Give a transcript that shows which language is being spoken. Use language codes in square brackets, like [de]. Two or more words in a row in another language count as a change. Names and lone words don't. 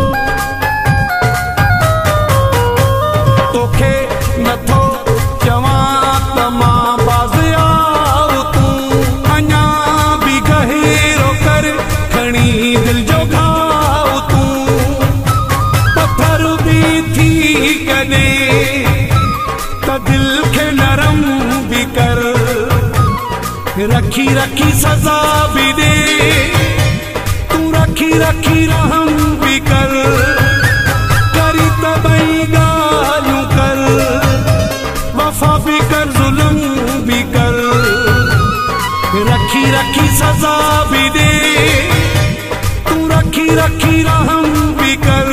[sd] तोखे नथो चवां त मां बाज़ आऊं तूं। अञा भी गहिरो कर खणी दिल जो घाव तूं। पत्थर भी थी कॾे त दिल खे नरम [ur] بھی کر رکھی رکھی سزا بھی دے تو رکھی رکھی رحم بھی کر. [sd] करी त बई गालूं [ur] کر وفا بھی کر ظلم بھی کر رکھی رکھی سزا بھی دے تو رکھی رکھی رحم بھی کر.